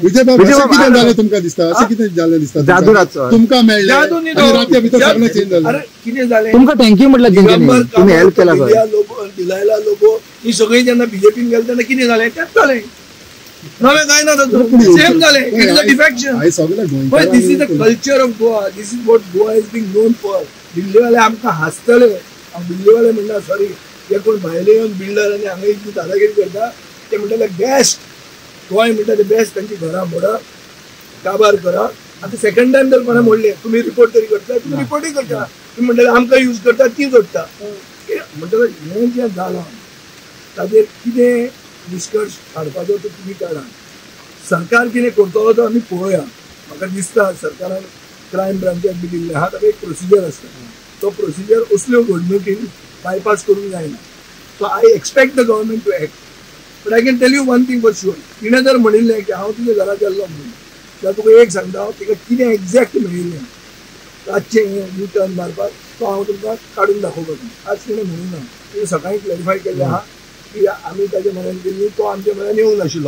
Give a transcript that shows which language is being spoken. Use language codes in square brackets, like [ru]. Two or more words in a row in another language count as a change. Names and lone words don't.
[kok] विजय बाबू अशें कितें जालें तुमकां दिसता अशें कितें जालें दिसता जादूराचो तुमकां मेळ्ळें जादू न्ही आनी रातच्या भितर सगळें चेंज जालें. अरे कितें जालें तुमकां थँक्यू म्हटलं तेंच्यांनी तुम्ही हेल्प केला दिलायला लोगो ही सगळी जेन्ना बीजेपीन गेले तेन्ना कितें जालें तेंच जालें. नवें कांय ना सेम जालें. [en] it is a defection. [kok] हांवें सगळें [en] But this is the culture of Goa. This is what Goa is being known for. [kok] दिल्लीवाले आमकां हांसतले. दिल्लीवाले म्हणटा सॉरी जे कोण भायले येवन बिल्डर आनी हांगा इतली दादागिरी करता ते म्हणटाले बेस्ट गोंय म्हणटा ते बेस्ट तांची घरां मोडा काबार करा. आतां सेकंड टायम जर कोणा मोडले तुमी रिपोर्ट तरी करता तुमी रिपोर्टूय करता तुमी म्हणटाले आमकां यूज करता ती जोडटा म्हणटले हें जें जालां ताजेर कितें निश्कर्श काडपाचो तो तुमी काडा. सरकार कितें करतलो तो आमी पळोवया. म्हाका दिसता सरकारान क्रायम ब्रांचाक बी दिल्ले आहा ताका एक प्रोसिजर आसता. तो प्रोसिजर असल्यो घडणुकीन बायपास करूंक जायना. [en] So I expect the government to act. but I can tell you one thing for sure [kok] तिणें जर म्हणिल्लें की हांव तुज्या घरा गेल्लो म्हणून जाल्यार तुका एक सांगता हांव तिका कितें एक्झॅक्ट मेळिल्लें रातचें यू टर्न मारपाक तो हांव तुमकां काडून दाखोवपाक. आज तिणें म्हणूंक ना. तिणें सकाळीं क्लॅरिफाय केल्लें आहा की आमी ताच्या म्हऱ्यान गेल्लीं तो आमच्या म्हऱ्यान येवंक नाशिल्लो.